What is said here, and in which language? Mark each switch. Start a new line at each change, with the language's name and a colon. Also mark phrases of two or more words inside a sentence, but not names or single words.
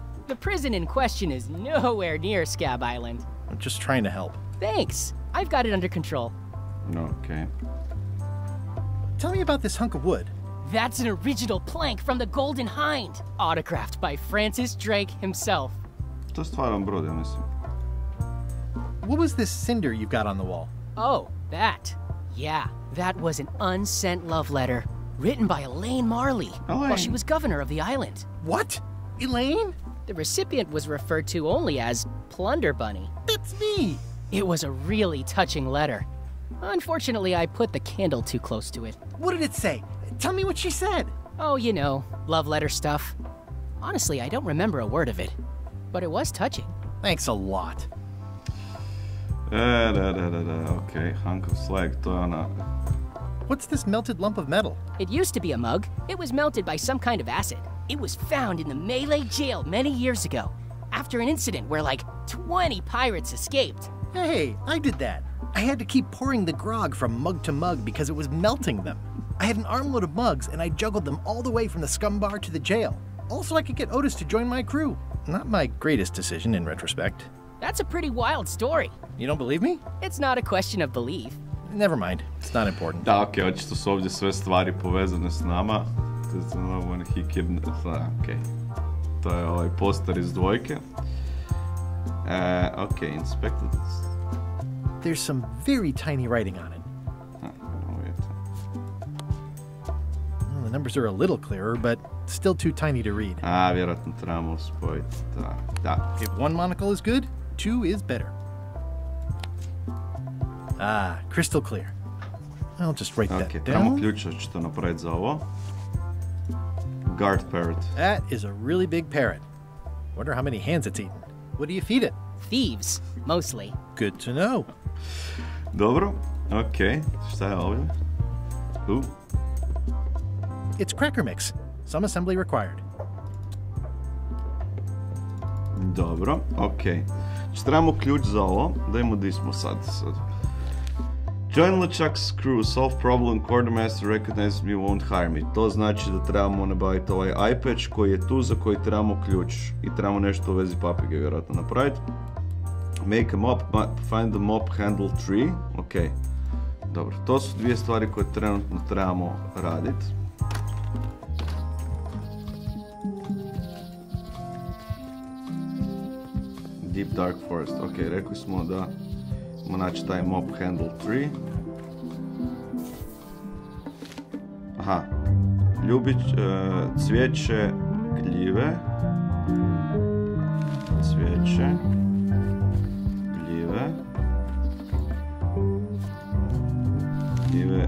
English: The prison in question is nowhere near Scab Island. I'm just trying to help. Thanks. I've got it under control. Okay. Tell me about this hunk of wood. That's an original plank from the Golden Hind, autographed by Francis Drake himself.
Croatian: To je stvaran brod, ja mislim.
English: What was this cinder you've got on the wall? Oh, that. Yeah, that was an unsent love letter written by Elaine Marley while she was governor of the island. What? Elaine? The recipient was referred to only as Plunder Bunny. That's me! It was a really touching letter. Unfortunately, I put the candle too close to it. What did it say? Tell me what she said. Oh, you know, love letter stuff. Honestly, I don't remember a word of it, but it was touching. Thanks a lot. Okay, hunk of slag,
Croatian: to je ona...
English: What's this melted lump of metal? It used to be a mug. It was melted by some kind of acid. It was found in the Melee jail many years ago, after an incident where like 20 pirates escaped. Hey, I did that. I had to keep pouring the grog from mug to mug because it was melting them. I had an armload of mugs and I juggled them all the way from the scum bar to the jail. Also, I could get Otis to join my crew. Not my greatest decision in retrospect. That's a pretty wild story. You don't believe me? It's not a question of belief. Never mind. It's not important.
Croatian: Da, okej, očito su ovdje sve stvari povezane s nama. Okej. To je ovaj poster iz dvojke.
English: Okay, inspected. There's some very tiny writing on it. Well, the numbers are a little clearer, but still too tiny to read.
Croatian: Vjerojatno trebamo spojiti. Da.
English: If one monocle is good, two is better. Crystal clear. I'll just write that down.
Croatian: Trebamo ključ, očito napraviti za ovo.
English: Guard parrot. That is a really big parrot. Wonder how many hands it's eaten. What do you feed it? Thieves, mostly. Good to know.
Croatian: Dobro, okej. Šta je ovdje?
English: It's cracker mix. Some assembly required.
Croatian: Dobro, okej. Trebamo ključ za ovo. Dajmo di smo sad.
English: Join LeChuck's crew, solve problem, quartermaster recognizes me, won't hire me.
Croatian: To znači da trebamo nabaviti ovaj iPatch koji je tu, za koji trebamo ključ. I trebamo nešto u vezi papige vjerojatno napraviti.
English: Make a mop, find the mop handle tree. Ok.
Croatian: Dobro, to su dvije stvari koje trenutno trebamo raditi. Deep Dark Forest. Ok, rekli smo da naći taj
English: mop handle tree.
Croatian: Aha. Cvijeće gljive. Cvijeće gljive. Gljive.